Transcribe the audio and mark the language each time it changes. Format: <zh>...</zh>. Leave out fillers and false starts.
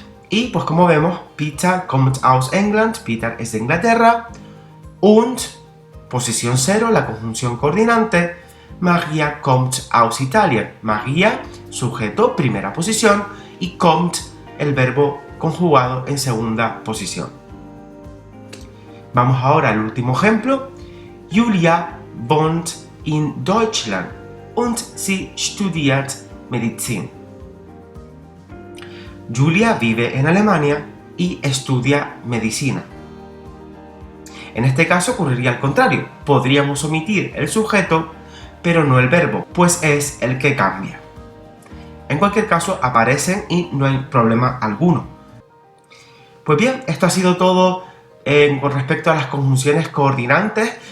<es>Y pues como vemos,</es> <de>Peter kommt aus England,</de> <es>Peter es de Inglaterra, und, posición 0, la conjunción coordinante,</es> <de>Maria kommt aus Italien.</de> <es>Maria, sujeto, primera posición, y kommt, el verbo conjugado en segunda posición. Vamos ahora al último ejemplo.</es> <de>Julia wohnt in Deutschland und sie studiert Medizin.</de> <es>Julia vive en Alemania y estudia medicina. En este caso ocurriría al contrario. Podríamos omitir el sujeto, pero no el verbo, pues es el que cambia. En cualquier caso aparecen y no hay problema alguno. Pues bien, esto ha sido todo con respecto a las conjunciones coordinantes.</es>